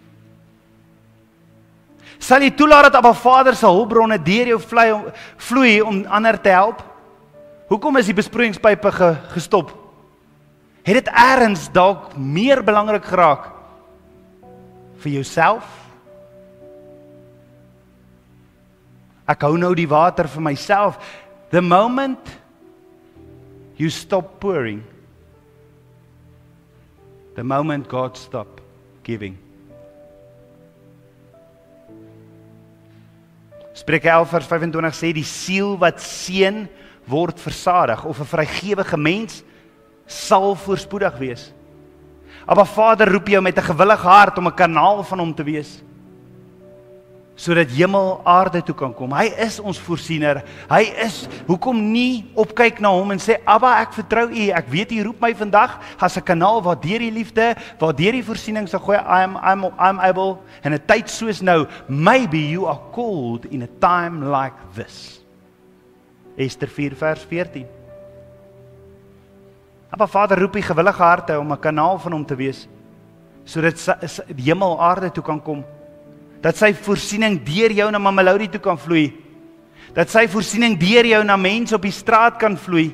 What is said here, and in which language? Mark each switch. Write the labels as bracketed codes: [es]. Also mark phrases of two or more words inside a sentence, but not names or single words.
[af] Sal jy toelaat dat Abba Vader se hulpbronne deur jou vloei om ander te help? Hoekom is die besproeiingspype gestop? Het dit eers dalk meer belangrik geraak vir jouself? Ek hou nou die water vir myself. [en] The moment you stop pouring, the moment God stop giving. [af] Spreuke 11 vers 25 sê, die siel wat seën word versadig, of 'n vrygewige mens sal voorspoedig wees. Abba Vader roep jou met 'n gewillige hart om 'n kanaal van hom te wees, sodat hemel aarde toe kan kom. Hy is ons voorsiener. Hy is, hoekom nie opkyk na hom en sê, Abba, ek vertrou U, ek weet U roep my vandag as 'n kanaal waar deur die liefde, waar deur die voorsiening sal gooi, [en] I'm able, [af] in 'n tyd soos nou, [en] maybe you are called in a time like this. [af] Ester 4 vers 14. Abba Vader roep die gewillige harte om 'n kanaal van hom te wees, sodat die hemel aarde toe kan kom. Dat sy voorsiening deur jou na Mamelodi toe kan vloei. Dat sy voorsiening deur jou na mense op die straat kan vloei.